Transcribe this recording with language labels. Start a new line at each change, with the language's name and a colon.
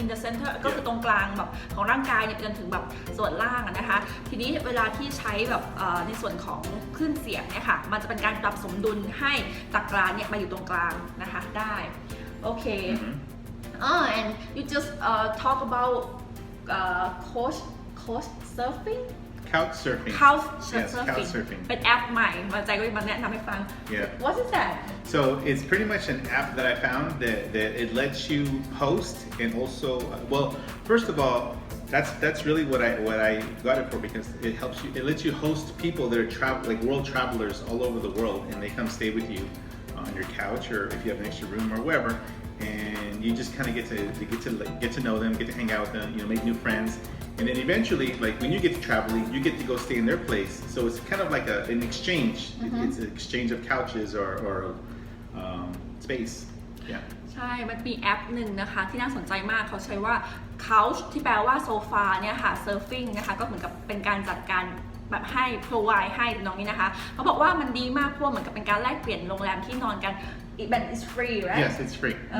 English: in the center
Thai: ก็คือตรงกลางแบบของร่างกายเนี่ยไปจนถึงแบบส่วนล่างนะคะทีนี้เวลาที่ใช้แบบในส่วนของคลื่นเสียงเนี่ยค่ะมันจะเป็นการปรับสมดุลให้จักราเนี่ยมาอยู่ตรงกลางนะคะได้โอเค
English: and you just talk about couch surfing Couch surfing. couch Yes, surfing couch surfing.
Thai: เป็นแอปใหม่มาใจก็มาแนะนำให้ฟัง
English: Yeah. What is that? So it's pretty much an app that I found that it lets you host and also first of all that's really what I got it for because it lets you host people that are like world travelers all over the world and they come stay with you on your couch or if you have an extra room or wherever and you just kind of get to know them, get to hang out with them, make new friends. And then eventually, like when you get to traveling, you get to go stay in their place. So it's kind of like an exchange. It's an exchange of couches or space. Yeah.
Thai: ใช่มันมีแอปหนึ่งนะคะที่น่าสนใจมากเขาใช้ว่า couch ที่แปลว่าโซฟาเนี่ยค่ะ surfing นะคะก็เหมือนกับเป็นการจัดการแบบให้ provide ให้น้องนี้นะคะเขาบอกว่ามันดีมากเพราะเหมือนกับเป็นการแลกเปลี่ยนโรงแรมที่นอนกันแบบ
English: is free right Yes, it's free.